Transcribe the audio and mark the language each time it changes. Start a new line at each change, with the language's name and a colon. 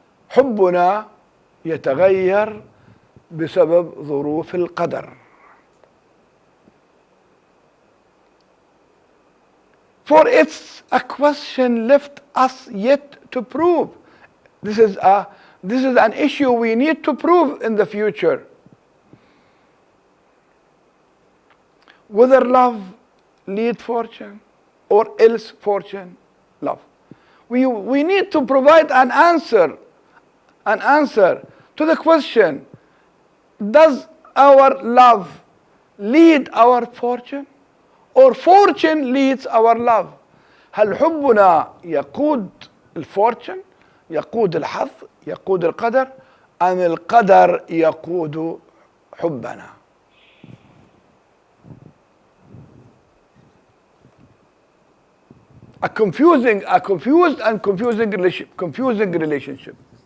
Arabic: حبنا يتغير بسبب ظروف القدر.
English: For it's a question left us yet to prove. This is an issue we need to prove in the future. Whether love lead fortune or else fortune love. We need to provide an answer to the question, does our love lead our fortune or fortune leads our love?
Arabic: هل حبنا يقود الفورتune، يقود الحظ، يقود القدر، أم القدر يقود حبنا؟
English: A confused and confusing relationship.